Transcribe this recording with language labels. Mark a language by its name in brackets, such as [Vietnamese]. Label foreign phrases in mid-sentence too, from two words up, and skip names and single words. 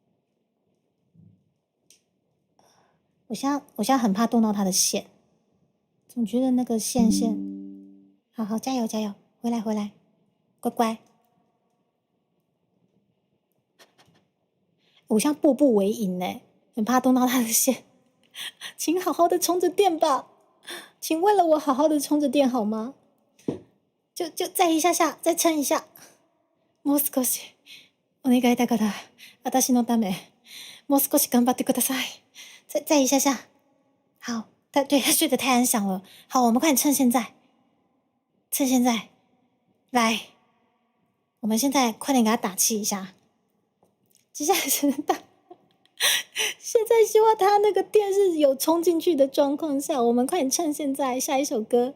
[Chinese] 我现在很怕动到他的线，总觉得那个线，好好加油加油，回来，乖乖。我像步步为营呢，很怕动到他的线，请好好的充着电吧，请为了我好好的充着电好吗？就再一下下，再撑一下。 [Japanese] もう少しお願いだから、私のため、もう少し頑張ってください。 [Chinese] 再一下下，好，他睡得太安详了。好，我们快点趁现在，来，我们现在快点给他打气一下。接下来只能打。现在希望他那个电是有冲进去的状况下，我们快点趁现在下一首歌。